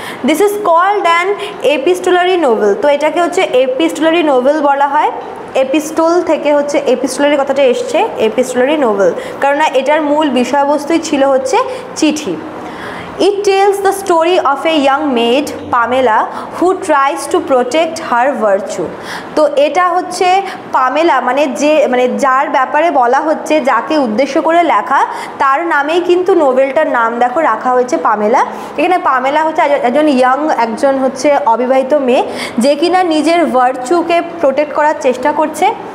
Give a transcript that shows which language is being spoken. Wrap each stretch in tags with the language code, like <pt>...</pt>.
<en>This is called an epistolary novel.</en> <bn>তো এটাকে হচ্ছে এপিস্টোলারি নোবেল বলা হয়। এপিস্টোল থেকে হচ্ছে এপিস্টোলারি কথাটা এসছে, এপিস্টোলারি নোবেল, কারণ এটার মূল বিষয়বস্তুই ছিল হচ্ছে চিঠি।</bn> <en>It tells the story of a young maid, Pamela, who tries to protect her virtue।</en> <bn>তো এটা হচ্ছে পামেলা, মানে যার ব্যাপারে বলা হচ্ছে, যাকে উদ্দেশ্য করে লেখা, তার নামেই কিন্তু নোবেলটার নাম দেখো রাখা হয়েছে পামেলা। এখানে পামেলা হচ্ছে একজন হচ্ছে অবিবাহিত মেয়ে, যে কিনা নিজের ভার্চুকে প্রোটেক্ট করার চেষ্টা করছে।</bn>